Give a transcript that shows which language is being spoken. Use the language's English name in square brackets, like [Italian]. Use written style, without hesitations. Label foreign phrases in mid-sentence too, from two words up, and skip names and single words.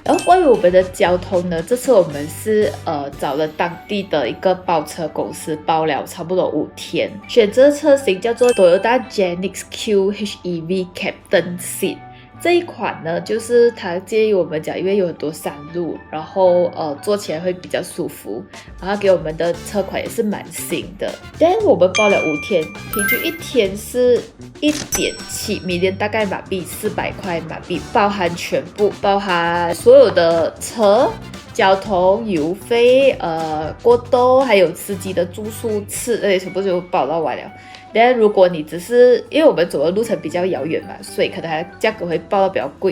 [Chinese] 然后关于我们的交通呢，这次我们是找了当地的一个包车公司包了差不多5天，选择车型叫做 Toyota Genix Q HEV Captain Seat。这一款呢，就是它建议我們講，因為有很多山路，然後坐起來會比較舒服，然後給我們的車款也是蠻新的。但我們包了5天，平均1天是1.7 million，大概馬幣400塊馬幣，包含全部，包含所有的車、交通、油費、過兜，還有司機的住宿次，那些全部就包到完了。但如果你只是因為我們走的路程比較遙遠嘛，所以可能它價格會報到比較貴。